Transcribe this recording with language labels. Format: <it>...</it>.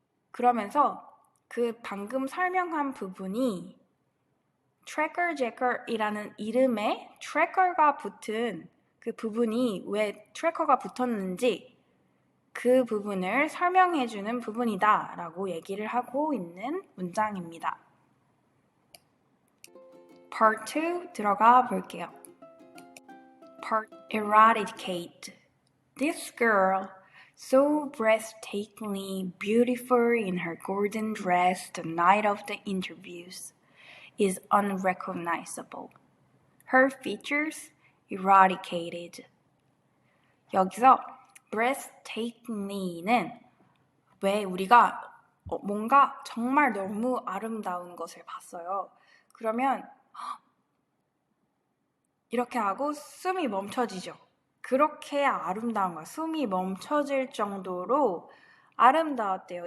<ko>그러면서 그 방금 설명한 부분이 Tracker Jacker이라는 이름에 Tracker가 붙은 그 부분이 왜 트래커가 붙었는지 그 부분을 설명해주는 부분이다 라고 얘기를 하고 있는 문장입니다. Part 2 들어가 볼게요.</ko> <en>Part Eradicate. This girl, so breathtakingly beautiful in her golden dress the night of the interviews, is unrecognizable. Her features eradicated.</en> <ko>여기서 breathtakingly는 왜 우리가 뭔가 정말 너무 아름다운 것을 봤어요. 그러면 이렇게 하고 숨이 멈춰지죠. 그렇게 아름다운 거야. 숨이 멈춰질 정도로 아름다웠대요.</ko>